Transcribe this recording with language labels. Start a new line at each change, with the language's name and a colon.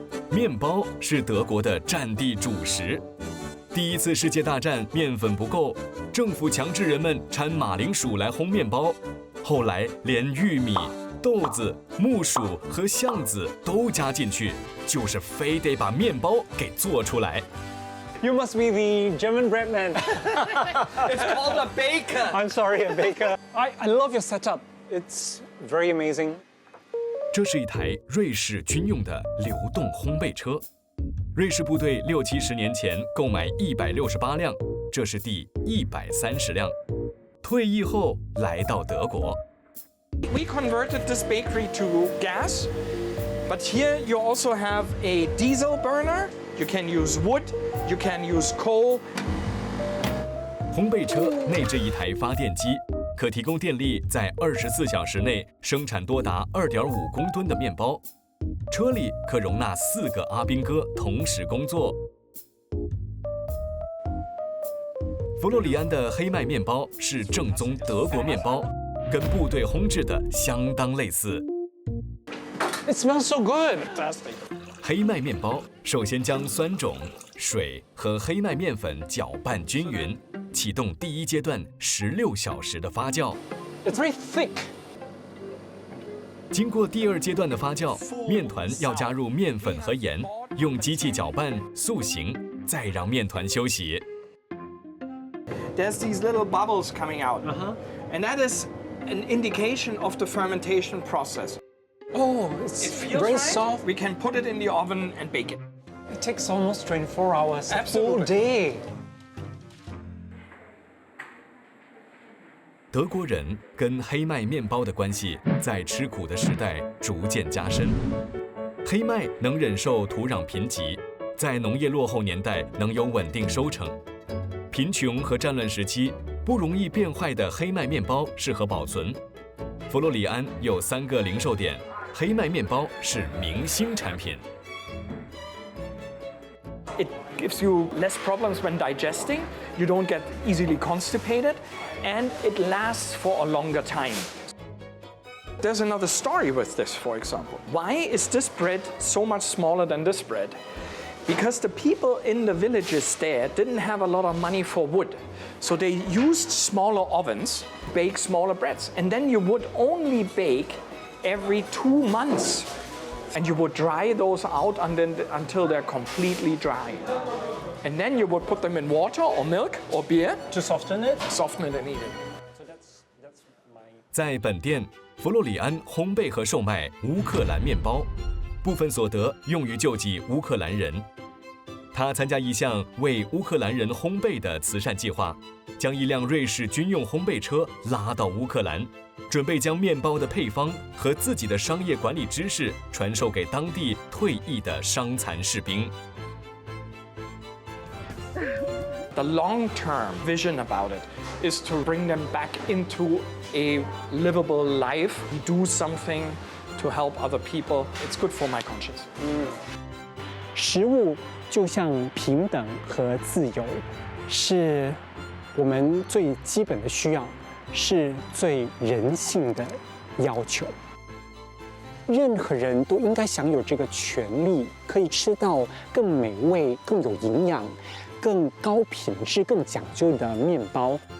Chinese: 面包是德国的战地主食。第1次世界大战，面粉不够，政府强制人们掺马铃薯来烘面包。后来连玉米、豆子、木薯和橡子都加进去，就是非得把面包给做出来。
English: You must be the German bread man. It's called a baker. I'm sorry, a baker. I love your setup. It's very amazing.
Chinese: 这是一台瑞士军用的流动烘焙车。瑞士部队60、70年前购买168辆，这是第130辆。退役后来到德国。
English: We converted this bakery to gas, but here you also have a diesel burner. You can use wood, you can use coal.
Chinese: 烘焙车内置一台发电机，可提供电力，在24小时内生产多达2.5公吨的面包。车里可容纳4个阿兵哥同时工作。佛罗里安的黑麦面包是正宗德国面包，跟部队烘制的相当类似。
English: It smells so good.
Chinese: 黑麦面包首先将酸种、水和黑麦面粉搅拌均匀，启动第1阶段16小时的发酵。
English: It's very thick.
Chinese: 经过第2阶段的发酵，面团要加入面粉和盐，用机器搅拌塑形，再让面团休息。
English: There's these little bubbles coming out, and that is an indication of the fermentation process. Oh, it's very soft. We can put it in the oven and bake it. It takes almost 24 hours, a Absolutely. full day.
Chinese: 德国人跟黑麦面包的关系在吃苦的时代逐渐加深。黑麦能忍受土壤贫瘠，在农业落后年代能有稳定收成。贫穷和战乱时期，不容易变坏的黑麦面包适合保存。佛罗里安有3个零售点，黑麦面包是明星产品。
English: It gives you less problems when digesting. You don't get easily constipated, and it lasts for a longer time. There's another story with this, for example. Why is this bread so much smaller than this bread? Because the people in the villages there didn't have a lot of money for wood. So they used smaller ovens, bake smaller breads. And then you would only bake every 2 months, And you would dry those out until they're completely dry. And then you would put them in water or milk or beer to soften it and eat it.
Chinese: 在本店，弗洛里安烘焙和售卖乌克兰面包，部分所得用于救济乌克兰人。他参加一项为乌克兰人烘焙的慈善计划，将一辆瑞士军用烘焙车拉到乌克兰，准备将面包的配方和自己的商业管理知识传授给当地退役的伤残士兵。
English: The long-term vision about it is to bring them back into a livable life, do something to help other people. It's good for my conscience.
Chinese: 食物就像平等和自由，是我们最基本的需要，是最人性的要求。任何人都应该享有这个权利，可以吃到更美味、更有营养、更高品质、更讲究的面包。